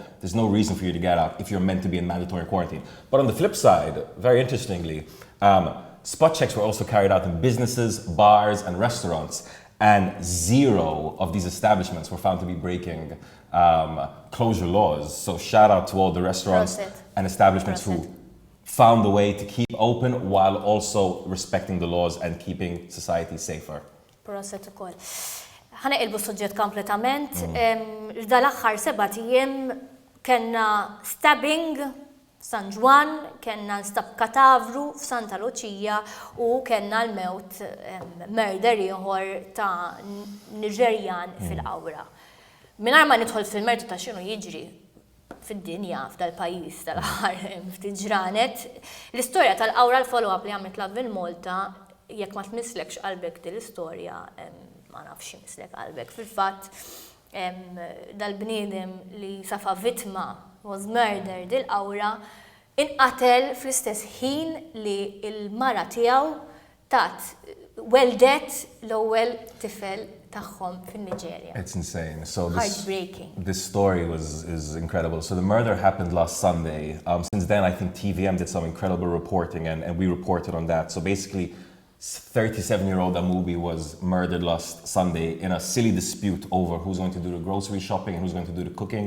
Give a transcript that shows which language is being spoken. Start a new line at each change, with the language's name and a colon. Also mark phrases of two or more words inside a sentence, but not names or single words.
English: There's no reason for you to get out if you're meant to be in mandatory quarantine. But on the flip side, very interestingly, spot checks were also carried out in businesses, bars, and restaurants. And 0 of these establishments were found to be breaking closure laws. So shout out to all the restaurants and establishments who found a way to keep open while also respecting the laws and keeping society safer.
Maltese: Proset ukoll. Ħana qilbu suġġett kompletament. Dal-aħħar 7 ijiem kellna stabbing f'San Ġwan, kellna nstab katavru f'Santa Luċija u kellna l-mewt murder ieħor ta' Niġerjan fil-Qawra. Mingħajr ma nidħol fil-mertu ta' x'inhu jiġri fid-dinja f'dal-pajjiż tal-aħħar ftit ġranet. L-istorja tal-Qawra l-follow-up li għamlet Lovin Malta, jekk ma tmisslekx qalbek din l-istorja, ma nafx mislek qalbek. Fil-fatt, dal-bniedem li safa vittma
English: was murdered
Maltese: il-Qawra inqatel fl-istess ħin li l-mara tiegħu weldet l-ewwel tifel tagħhom fin-Niġerja.
English: It's insane. So Heartbreaking. This story is incredible. So the murder happened last Sunday. Since then, I think TVM did some incredible reporting, and we reported on that. So basically, 37-year-old Amubi was murdered last Sunday in a silly dispute over who's going to do the grocery shopping and who's going to do the cooking.